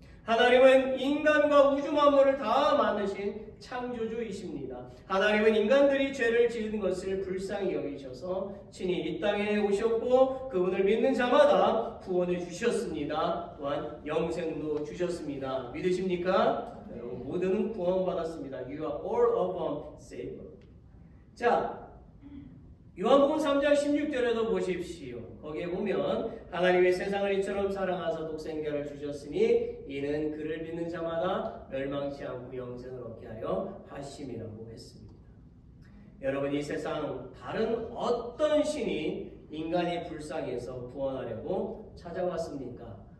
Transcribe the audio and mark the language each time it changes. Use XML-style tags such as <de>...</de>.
<ko>하나님은 인간과 우주 만물을 다 만드신 창조주이십니다. 하나님은 인간들이 죄를 지은 것을 불쌍히 여기셔서 친히 이 땅에 오셨고 그분을 믿는 자마다 구원을 주셨습니다. 또한 영생도 주셨습니다. 믿으십니까? 여러분 모두는 구원받았습니다.</ko> <en>You are all of them saved.</en> <ko>자, 요한복음 3장 16절에도 보십시오. 거기에 보면 하나님의 세상을 이처럼 사랑하사 독생자를 주셨으니 이는 그를 믿는 자마다 멸망치 않고 영생을 얻게 하여 하심이라고 했습니다. 여러분 이 세상 다른 어떤 신이 인간이 불쌍해서 구원하려고 찾아왔습니까?</ko>